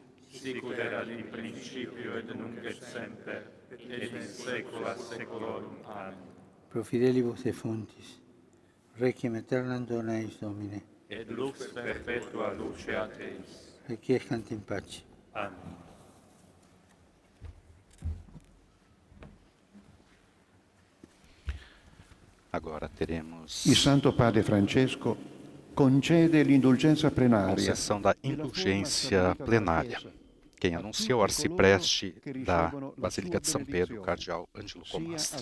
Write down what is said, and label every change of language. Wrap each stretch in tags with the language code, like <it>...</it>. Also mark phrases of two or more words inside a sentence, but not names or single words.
<la>Sic ut erat in principio et nunc et semper, et in saecula saeculorum. Amen. Pro fidelibus defuntis. Requiem aeternam dona eis Domine. et lux perpetua luceat eis. Requiescant in pace. Amen.</la> <pt>Agora teremos</pt> <it>Il Santo Padre Francesco concede l'indulgenza a plenaria.</it> <pt>concessão da indulgência plenária. Quem anuncia o arcipreste da Basílica de São Pedro, o cardeal Ângelo Comastri.</pt>